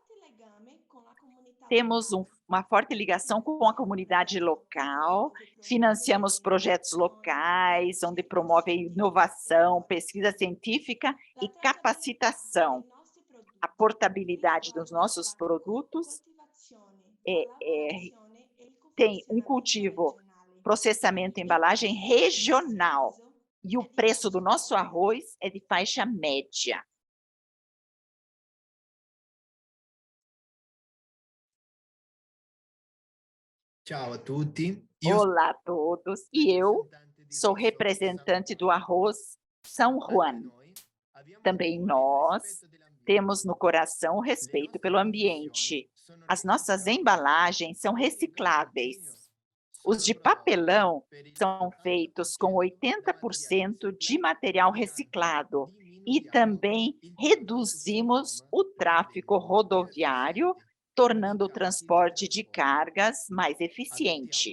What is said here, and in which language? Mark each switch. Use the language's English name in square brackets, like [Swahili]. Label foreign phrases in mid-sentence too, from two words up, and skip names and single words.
[Portuguese] Temos uma forte ligação com a comunidade local, financiamos projetos locais, onde promove inovação, pesquisa científica e capacitação. A portabilidade dos nossos produtos tem um cultivo, processamento e embalagem regional, e o preço do nosso arroz é de faixa média. [Italian] Ciao a tutti. [Portuguese] Olá a todos, e eu sou representante do arroz São Juan. Também nós temos no coração o respeito pelo ambiente. As nossas embalagens são recicláveis. Os de papelão são feitos com 80% de material reciclado e também reduzimos o tráfego rodoviário, tornando o transporte de cargas mais eficiente.